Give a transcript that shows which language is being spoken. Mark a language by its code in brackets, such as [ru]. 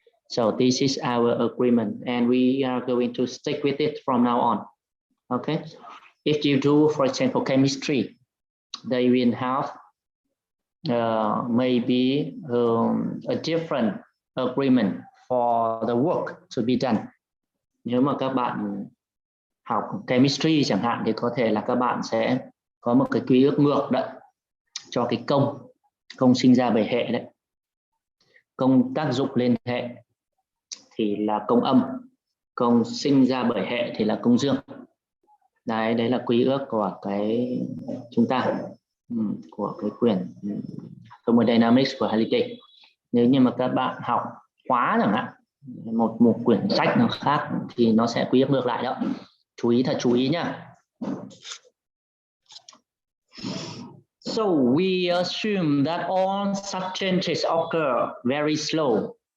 [en] So this is our agreement, and we are going to stick with it from now on. Okay. If you do, for example, chemistry, they will have maybe a different agreement for the work to be done. [vi] Nếu mà các bạn học chemistry chẳng hạn thì có thể là các bạn sẽ có một cái quy ước ngược đấy cho cái công sinh ra bởi hệ đấy. Công tác dụng lên hệ thì là công âm, công sinh ra bởi hệ thì là công dương. Đấy là quy ước của cái chúng ta, của cái quyển Thermodynamics của Holiday. Nếu như mà các bạn học khóa chẳng hạn, một quyển sách nó khác thì nó sẽ quy ước ngược lại đó. Chú ý nhá. [en] So we assume that all such changes occur very slowly.